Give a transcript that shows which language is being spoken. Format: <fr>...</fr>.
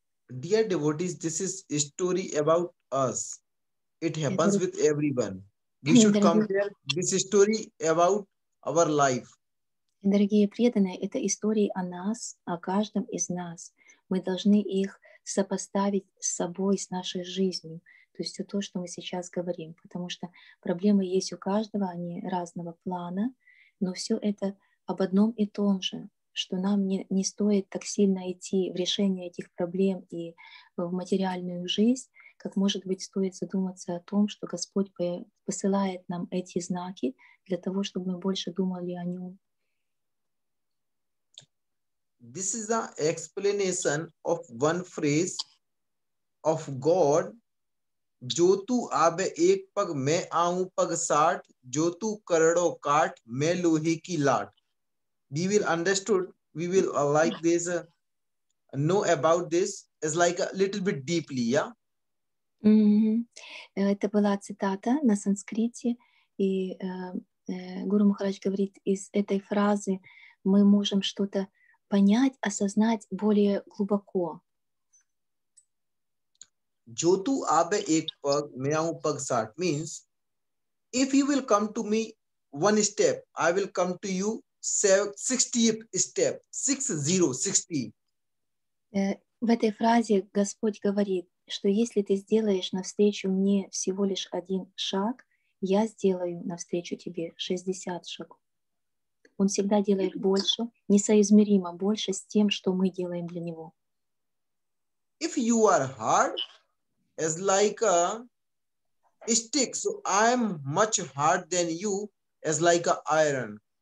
<en>Dear devotees, this is a story about us. It happens with everyone. We should compare this story about our life.</en> <ru>Дорогие преданные, это истории о нас, о каждом из нас. Мы должны их сопоставить с собой, с нашей жизнью. То есть все то, что мы сейчас говорим. Потому что проблемы есть у каждого, они разного плана, но все это об одном и том же, что нам не стоит так сильно идти в решение этих проблем и в материальную жизнь, как, может быть, стоит задуматься о том, что Господь посылает нам эти знаки для того, чтобы мы больше думали о Нем.</ru> <en>This is the explanation of one phrase of God.</en> <hi>जो तू आबे एक पग मैं आऊं पग 60, जो तू करोड़ों काट मैं लोहे की लाट.</hi> <en>We will understood, we will like this, know about this is like a little bit deeply, yeah?</en> <ru>Это была цитата на санскрите, и Гуру Махарадж говорит, из этой фразы мы можем что-то понять, осознать более глубоко.</ru> <hi>जो तू आबे एक पग मैं आऊं पग 60</hi> <en>means if you will come to me one step, I will come to you 60th step, 60.</en> <ru>В этой фразе Господь говорит, что если ты сделаешь навстречу мне всего лишь один шаг, я сделаю навстречу тебе 60 шагов. Он всегда делает больше, несоизмеримо больше с тем, что мы делаем для Него.</ru> <en>If you are hard as like a stick, so I am much hard than you as like a iron.</en>